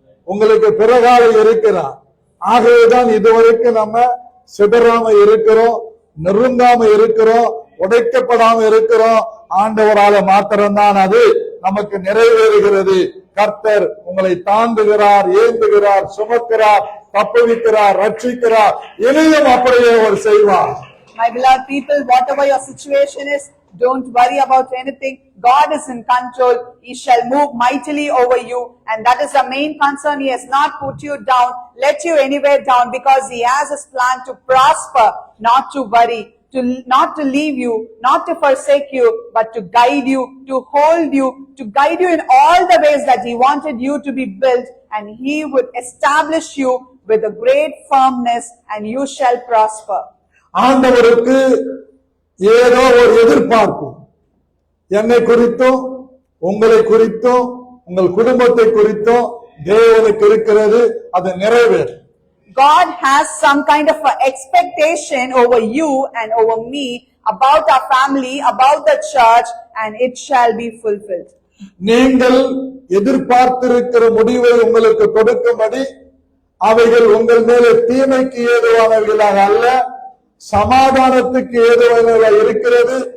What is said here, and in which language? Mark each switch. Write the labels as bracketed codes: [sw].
[ta] உங்களுக்கு பிறகால இருக்கிறார். ஆகவேதான் இதுவரைக்கும் நம்ம சிதறாம இருக்கிறோம், நெருங்காம இருக்கிறோம், உடைக்கப்படாம இருக்கிறோம். ஆண்டவரால மாத்திரம்தான் அது நமக்கு நிறைவேறுகிறது. கர்த்தர் உங்களை தாண்டுகிறார், ஏந்துகிறார், சுமக்கிறார், தப்புவிக்கிறார், ரட்சிக்கிறார். இனியும் அப்படியே அவர் செய்வார். [en] My beloved people, whatever your situation is, Don't worry about anything. God is in control. He shall move mightily over you. And that is the main concern. He has not put you down, let you anywhere down, because He has His plan to prosper, not to worry. Not to leave you, not to forsake you, but to guide you, to hold you, to guide you in all the ways that He wanted you to be built, and He would establish you with a great firmness, and you shall prosper. [ta] ஆண்டவருக்கு ஏதோ ஒரு எதிர்பார்ப்பு என்னை குறித்தும் உங்களை குறித்தும் உங்கள் குடும்பத்தை குறித்தும் தேவனுக்கு இருக்கிறது. அது நிறைவேறும். [en] God has some kind of an expectation over you and over me, about our family, about the church, and it shall be fulfilled. [ta] நீங்கள் எதிர்பார்த்திருக்கிற முடிவை உங்களுக்கு கொடுக்கும்படி அவைகள் உங்கள் மேலே தீமைக்கு ஏதுவானவைகளாக அல்ல, சமாதானத்துக்கு ஏதுவானவைகளாக இருக்கிறது.